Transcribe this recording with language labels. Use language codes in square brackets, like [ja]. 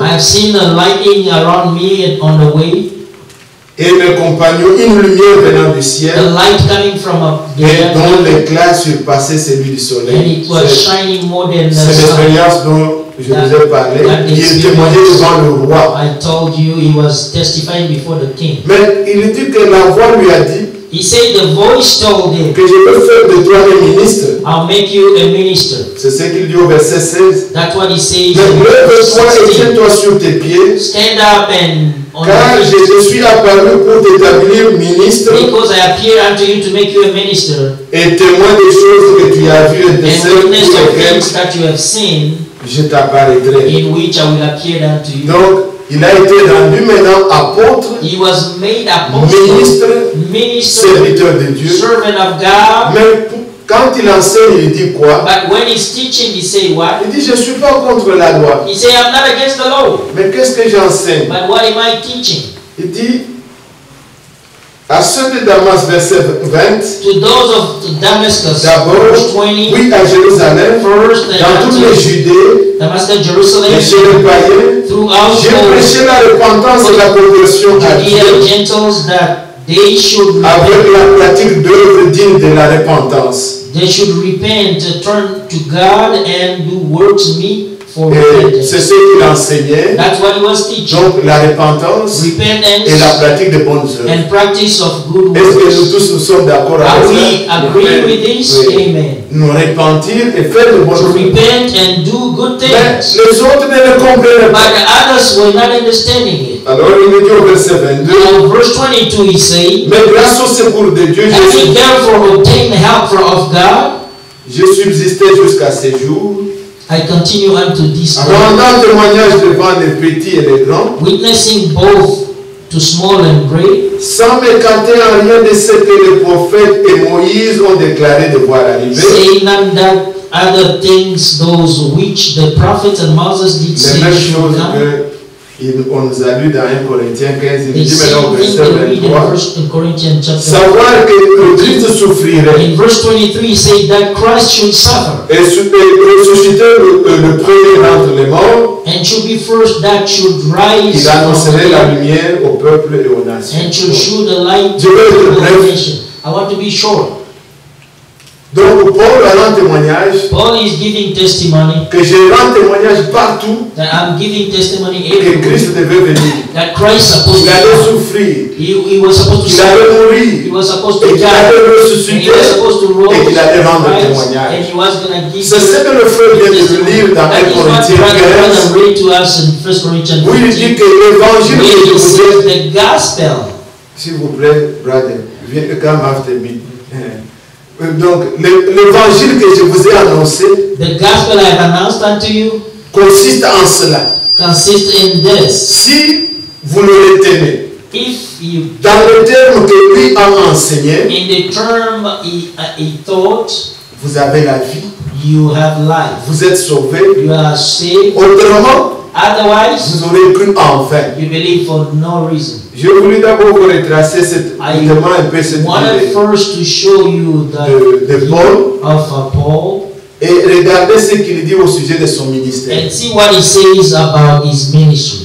[en] I have seen a lightning around me and on the way, [fr] et mes compagnons, une lumière venant du [en] a [fr] ciel [en] light coming from up [fr] et dont [en] there, [fr] l'éclat surpassait celui du [en] and [fr] soleil. [en] it was shining more than the [fr] C'est [en] sun. [fr] l'expérience dont je vous ai parlé. Il témoignait devant le roi. [en] I told you he was testifying before the king. [fr] Mais il dit que la voix lui a dit [en] He said the voice told him, [fr] que je peux faire de toi un ministre. [en] I'll make you a minister. [fr] C'est ce qu'il dit au verset 16. [en] That's what he says [fr] Mais [en] in verse [fr] lève-toi et [en] 16. [fr] tiens-toi sur tes pieds, [en] Stand up and on [fr] car [en] your [fr] je [en] feet, [fr] te suis apparu pour t'établir ministre [en] because I appear unto you to make you a minister [fr] et témoin des choses que tu as vues et de [en] and [fr] celles [en] witness [fr] pour [en] of [fr] lesquelles [en] things that you have seen, [fr] je t'apparaîtrai. [en] in which I will appear unto you. [fr] Donc, il a été rendu maintenant apôtre, [en] He was made apostle, [fr] ministre, [en] minister, [fr] serviteur de Dieu. [en] servant of God. [fr] Mais quand il enseigne, il dit quoi? [en] But when he's teaching, he say what? [fr] Il dit, je ne suis pas contre la loi. [en] He say, I'm not against the law, [fr] Mais qu'est-ce que j'enseigne? [en] but what am I teaching? [fr] Il dit, À ceux de Damas, verset 20. [en] To those of Damascus, [fr] D'abord, [en] verse 20. [fr] oui, à Jérusalem, [en] First, [fr] dans toutes les Judées, [en] Damascus, Jerusalem, [fr] et chez les païens, [en] throughout [fr] j'ai prêché la repentance et la conversion à [en] Judea, [fr] Dieu, [en] Gentiles, that they should [fr] avec [en] repent. [fr] la pratique d'œuvres dignes de la repentance. [en] They should repent, turn to God, and do works meet for [fr] Et [en] repentance. [fr] c'est ce qu'il enseignait. [en] That's what he was teaching. [fr] Donc la repentance et la [en] Repentance [fr] pratique de bonnes œuvres. [en] and practice of good [fr] Est-ce que nous [en] works. [fr] tous nous sommes d'accord [en] Are [fr] avec [en] we [fr] ça? [en] agree with this? [fr] Oui. [en] Amen. [fr] Nous repentir et faire de bonnes [en] To [fr] œuvres. [en] repent and do good [fr] Mais [en] things. [fr] les autres ne le comprenaient [en] But [fr] pas. [en] the others were not understanding it. [fr] Alors il nous dit au verset 22, [en] Now, verse 22, he said, [fr] mais grâce au secours de Dieu, [en] having therefore obtained the help of God, [fr] j'ai subsisté jusqu'à ces jours, [en] I continue unto this day, [fr] rendant témoignage devant les petits et les grands, [en] witnessing both to small and great, [fr] sans m'écarter en rien de ce que les prophètes et Moïse ont déclaré de voir arriver. [en] saying none that other things those which the prophets and Moses did [fr] Les [en] say [fr] mêmes [en] should [fr] choses [en] come. [fr] qu'on nous a lu dans 1 Corinthiens 15, il [en] The [fr] dit maintenant au [en] same thing they read in 23, 1 Corinthians chapter. [fr] savoir que le Christ souffrirait [en] In verse 23, he said that Christ should suffer [fr] et ressusciter le premier d'entre les morts, [en] and should be first that should rise [fr] il [en] from the [fr] annoncerait la [en] dead [fr] lumière au peuple et aux nations. [en] and should show the light [fr] Je [en] to [fr] vais être [en] the [fr] bref. [en] nation. I want to be short. [fr] Donc Paul rend témoignage [en] Paul is giving testimony [fr] que je rends témoignage partout [en] that I'm giving testimony [fr] que [en] everywhere [fr] Christ devait venir. [en] that Christ supposed [fr] Il allait [en] to [fr] souffrir, [en] he was supposed to [fr] qu'il [en] suffer, [fr] allait mourir, [en] he was supposed [fr] et [en] to [fr] qu'il [en] die, [fr] allait [en] and [fr] ressusciter. [en] he was supposed to rise, [fr] et qu'il allait rendre [en] rise, [fr] témoignage. [en] and he was going to give [fr] C'est ce que le frère vient de lire dans 1 [en] that is what [fr] Corinthiens [en] brother [fr] 15, [en] read to us in 1 Corinthians [fr] où il dit [en] 15, [fr] que l'évangile que [en] where [fr] je [en] he [fr] vous ai. [en] says the gospel. [fr] S'il vous plaît, brother, viens [en] come after me. [fr] Donc, l'évangile que je vous ai annoncé [en] The gospel I have announced unto you [fr] consiste en cela. [en] consists in this. [fr] Si vous le retenez, [en] If you, [fr] dans le terme que lui a enseigné, [en] in the term he thought, [fr] vous avez la vie, [en] you have life. [fr] vous êtes sauvés. [en] You are saved. [fr] Autrement, [en] Otherwise, [fr] vous aurez cru en vain. [en] you believe for no reason. [fr] Je voulais d'abord vous retracer [en] I [fr] vraiment un peu cette [en] wanted [fr] idée [en] first to show you the [fr] de Paul [en] of Paul [fr] et regardez ce qu'il dit au sujet de son ministère. [en] and see what he says about his ministry.